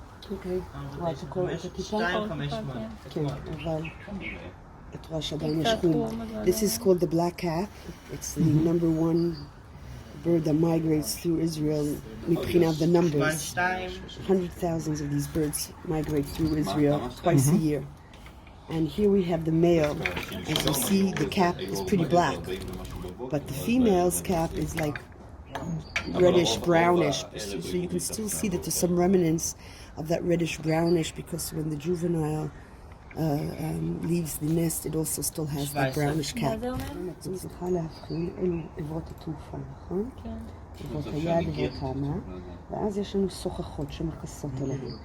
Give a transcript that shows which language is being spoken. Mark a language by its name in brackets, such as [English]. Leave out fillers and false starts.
[Hebrew] אוקיי, רואה את הכל, את הטיפה? כן, אבל את רואה שעדיין יש חום. [English] This is called the black cap. It's the number one bird that migrates through Israel. [Hebrew] מבחינת [English] the numbers. 100,000 of these birds migrate through Israel twice a year. And here we have the male. As you see, the cap is pretty black. But the female's cap is like reddish brownish, so you can still see that there's some remnants of that reddish brownish, because when the juvenile leaves the nest, it also still has that brownish cap. [Hebrew] את צריכה להבחין אלו עברות התעופה, נכון? עברות היד, עברות האמה, ואז יש לנו סוכחות שמכסות עליהן.